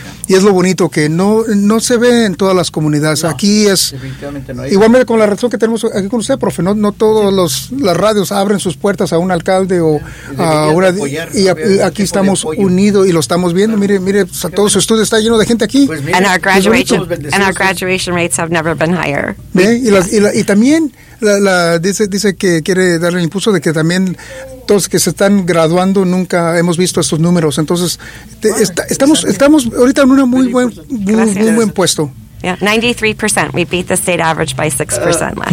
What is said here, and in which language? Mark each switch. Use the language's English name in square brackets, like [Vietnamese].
[Spanish] Y es lo bonito que no se ve en todas las comunidades. No, aquí es, definitivamente no hay. Igualmente con la razón que tenemos aquí con usted, profe, no todos sí. las radios abren sus puertas a un alcalde o a una... Y aquí estamos unidos y lo estamos viendo. Claro. Mire, o sea, todo su estudio está lleno de gente aquí. Pues mira, [English] our graduation rates have never been higher. [Spanish] Y también dice que quiere darle el impulso de que también todos que se están graduando nunca hemos visto estos números. Entonces estamos ahorita en un muy buen puesto. [English] Yeah, 93%. We beat the state average by 6% last.